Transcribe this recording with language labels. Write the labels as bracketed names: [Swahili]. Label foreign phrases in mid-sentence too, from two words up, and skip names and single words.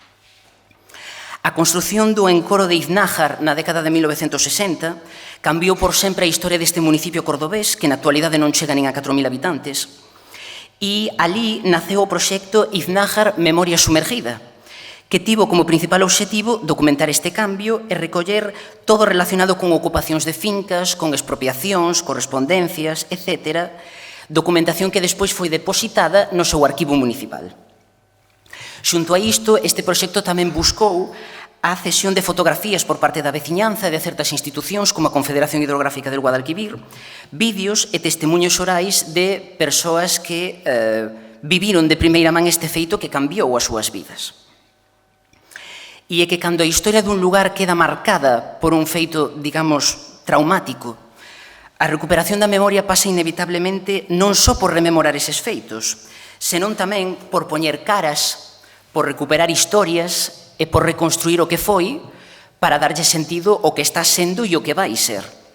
[Galician] A construción do encoro de Iznájar na década de 1960 cambiou por sempre a historia deste municipio cordobés, que na actualidade non chega nin a 4.000 habitantes, e ali naceu o proxecto Iznájar Memoria Sumergida, que tivo como principal obxectivo documentar este cambio e recoller todo relacionado con ocupacións de fincas, con expropiacións, correspondencias, etc., documentación que despois foi depositada no seu arquivo municipal. Xunto a isto, este proxecto tamén buscou a cesión de fotografías por parte da veciñanza e de certas institucións como a Confederación Hidrográfica del Guadalquivir, vídeos e testemunhos orais de persoas que viviron de primeira man este feito que cambiou as súas vidas. E é que cando a historia dun lugar queda marcada por un feito, digamos, traumático, a recuperación da memoria pasa inevitablemente non só por rememorar eses feitos, senón tamén por poñer caras, por recuperar historias e por reconstruir o que foi para darlle sentido ao que está sendo e o que vai ser.